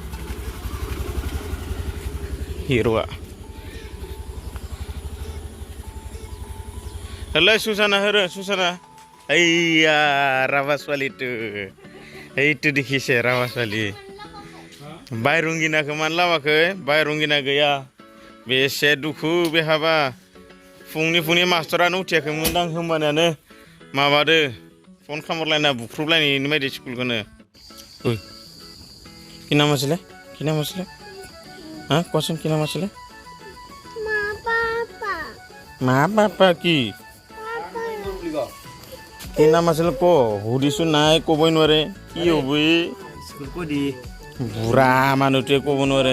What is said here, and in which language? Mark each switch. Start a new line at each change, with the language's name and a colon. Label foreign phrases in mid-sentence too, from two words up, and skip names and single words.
Bodo: हिर'आ हेलै सुसाना सुसाना ओइया राभासवालिटु ओइटु देखिसे राभासवालि बायरंगिनाखौ मानो लामाखै बायरंगिना गैया बेसे दुखु बेहाबा फुंनि मास्टरानो उथियाखैमोनदां होमबानियानो माबादो फन खालामलायना बुख्रुबलायनायनि बायदि स्कुलखौनो ओइ
Assamese: কি নাম আছিলে হ্যাঁ কোৱাচোন কি নাম আছিলে মা পাপা কি কি নাম আছিলে ক সুধিছো নাই ক'বই নোৱাৰে কি হ'ব বুঢ়া মানুহটোৱে ক'ব নোৱাৰে